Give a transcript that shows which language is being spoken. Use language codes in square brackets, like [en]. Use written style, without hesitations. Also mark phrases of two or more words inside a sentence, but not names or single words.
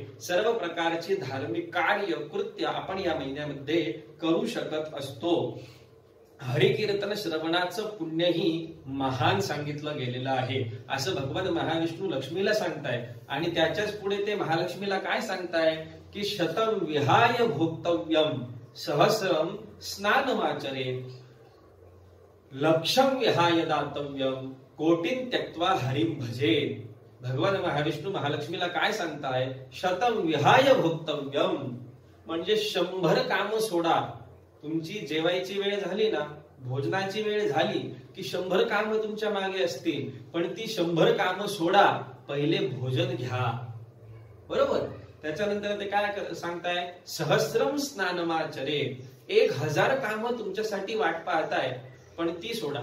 [mr] सर्व प्रकारची धार्मिक कार्य कृत्य आपण या महिन्यामध्ये करू शकत असतो. हरिकीर्तन श्रवणाचं पुण्यही महान सांगितलं गेलेलं आहे, असं भगवान महाविष्णू लक्ष्मीला सांगताय. आणि त्याच्याच पुढे ते महालक्ष्मीला काय सांगताय की [sa] शतम विहाय भोक्तव्यम सहस्रम स्नानमाचरे, लक्षम विहाय दातव्यम कोटीन त्यक्त्वा हरिम भजे. [mr] भगवान महाविष्णू महालक्ष्मीला काय सांगताय? [sa] शतम विहाय भोक्तव्यम [mr] म्हणजे 100 काम सोडा. तुमची जेवायची वेळ झाली ना, भोजनाची वेळ झाली की 100 काम तुमच्या मागे असतील, पण ती 100 काम सोडा, पहिले भोजन घ्या. बरोबर? त्याच्यानंतर ते काय सांगताय? [sa] सहस्रम स्नानमाचरे, [mr] 1000 काम तुमच्यासाठी वाट पाहताय, पण ती सोडा.